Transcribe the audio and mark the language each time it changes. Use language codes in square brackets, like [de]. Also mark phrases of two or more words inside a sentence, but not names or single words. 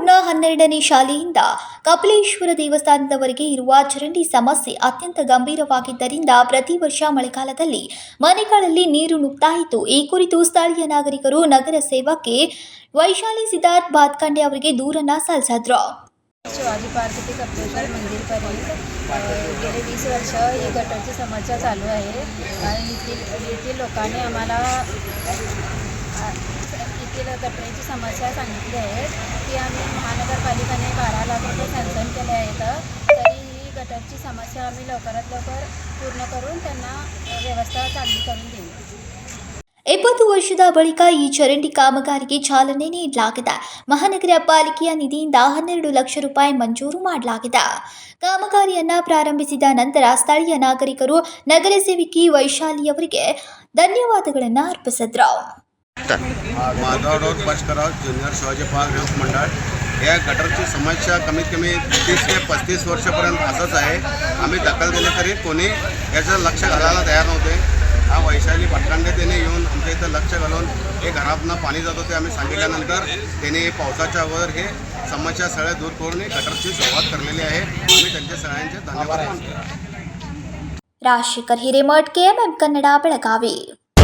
[kn] 12ನೇ ಶಾಲೆಯಿಂದ ಕಪಿಲೇಶ್ವರ ದೇವಸ್ಥಾನದವರೆಗೆ ಇರುವ ಚರಂಡಿ ಸಮಸ್ಯೆ ಅತ್ಯಂತ ಗಂಭೀರವಾಗಿದ್ದರಿಂದ ಪ್ರತಿ ವರ್ಷ ಮಳೆಗಾಲದಲ್ಲಿ ಮನೆಗಳಲ್ಲಿ ನೀರು ನುಗ್ತಾ ಇತ್ತು. ಈ ಕುರಿತು ಸ್ಥಳೀಯ ನಾಗರಿಕರು ನಗರ ಸೇವಕಿ ವೈಶಾಲಿ सिद्धार्थ भातखंडे ಅವರಿಗೆ ದೂರನ್ನ सಲ್ಲಿಸಿದ್ರು. [mr] शिवाजी पार्क ते कपिलेश्वर मंदिरपर्यंत गेले 20 वर्ष ही गटरची समस्या चालू आहे आणि येथील लोकांनी आम्हाला येथील गटरीची समस्या सांगितली आहे की आम्ही महानगरपालिकेने 12 लाख रुपये सँक्शन केले आहेत, तरी ही गटरची समस्या आम्ही लवकरात लवकर पूर्ण करून त्यांना व्यवस्था चांगली करून देऊ. [kn] 70 ವರ್ಷದ ಬಳಿಕ ಈ ಚರಂಡಿ ಕಾಮಗಾರಿಗೆ ಚಾಲನೆ ನೀಡಲಾಗಿದೆ. ಮಹಾನಗರ ಪಾಲಿಕೆಯ ನಿಧಿಯಿಂದ 12 ಲಕ್ಷ ರೂಪಾಯಿ ಮಂಜೂರು ಮಾಡಲಾಗಿದೆ. ಕಾಮಗಾರಿಯನ್ನು ಪ್ರಾರಂಭಿಸಿದ ನಂತರ ಸ್ಥಳೀಯ ನಾಗರಿಕರು ನಗರ ಸೇವಕಿ ವೈಶಾಲಿ ಅವರಿಗೆ ಧನ್ಯವಾದಗಳನ್ನು ಅರ್ಪಿಸಿದರು. [mr] माधव रोड बचकराव ज्युनियर शिवाजी पार्क हेल्थ मंडळ या गटरची समस्या कमीत कमी 30 ते 35 वर्षापर्यंत असंच आहे. आम्ही दखल दिली तरी कोणी याचं लक्ष घालायला तयार नव्हते. हा वैशाली भातखंडे त्याने येऊन आमच्या इथं लक्ष घालून हे घरातनं पाणी जात होते आम्ही सांगितल्यानंतर त्याने पावसाच्या अगोदर हे समस्या सगळ्या दूर करून गटरची सुरुवात करलेली आहे. आम्ही त्यांच्या सगळ्यांचे धन्यवाद मानतो. [kn] ರಾಜಶೇಖರ್ ಹಿರೇಮಠ್, KMM ಕನ್ನಡ, ಬೆಳಗಾವಿ.